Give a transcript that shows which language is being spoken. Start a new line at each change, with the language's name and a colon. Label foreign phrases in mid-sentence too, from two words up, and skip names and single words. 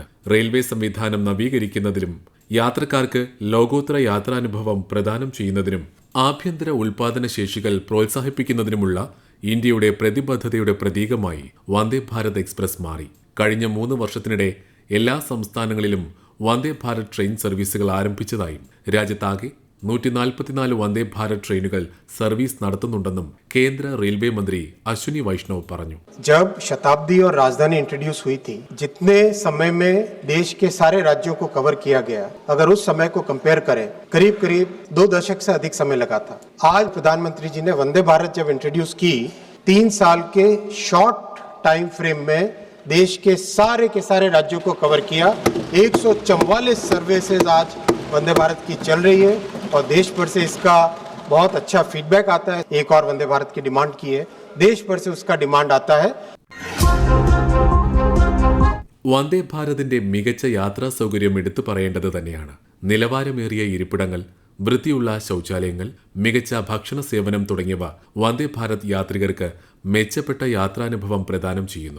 Malayalam: റെയിൽവേ സംവിധാനം നവീകരിക്കുന്നതിലും യാത്രക്കാർക്ക് ലോകോത്തര യാത്രാനുഭവം പ്രദാനം ചെയ്യുന്നതിനും ആഭ്യന്തര ഉൽപാദന ശേഷികൾ പ്രോത്സാഹിപ്പിക്കുന്നതിനുമുള്ള ഇന്ത്യയുടെ പ്രതിബദ്ധതയുടെ പ്രതീകമായി വന്ദേ ഭാരത് എക്സ്പ്രസ് മാറി. കഴിഞ്ഞ 3 വർഷത്തിനിടെ എല്ലാ സംസ്ഥാനങ്ങളിലും വന്ദേ ഭാരത് ട്രെയിൻ സർവീസുകൾ ആരംഭിച്ചതായും രാജ്യത്താകെ 144 വന്ദേ ഭാരത് ട്രെയിനുകൾ സർവീസ് നടത്തുന്നുണ്ടെന്നും കേന്ദ്ര റെയിൽവേ മന്ത്രി അശ്വിനി വൈഷ്ണവ് പറഞ്ഞു.
Hindi: जब शताब्दी और राजधानी इंट्रोड्यूस हुई थी, जितने समय में देश के सारे राज्यों को कवर किया गया, अगर उस समय को कंपेयर करें, करीब 2 दशक से अधिक समय लगा था. आज प्रधानमंत्री जी ने वंदे भारत जब इंट्रोड्यूस की, 3 साल के
English: short time frame
Hindi: में देश के सारे राज्यों को कवर किया. 144 सर्विसेज आज वंदे भारत की चल रही है और देश भर से इसका बहुत अच्छा फीडबैक आता है. एक और वंदे भारत की डिमांड की है, देश भर से उसका डिमांड आता है.
Malayalam: വന്ദേ ഭാരതിന്റെ മികച്ച യാത്രാ സൗകര്യം എടുത്തു പറയേണ്ടത് തന്നെയാണ്. നിലവാരമേറിയ ഇരിപ്പിടങ്ങൾ, വൃത്തിയുള്ള ശൗചാലയങ്ങൾ, മികച്ച ഭക്ഷണ സേവനം തുടങ്ങിയവ വന്ദേ ഭാരത് യാത്രികർക്ക് മെച്ചപ്പെട്ട യാത്രാനുഭവം പ്രദാനം ചെയ്യുന്നു.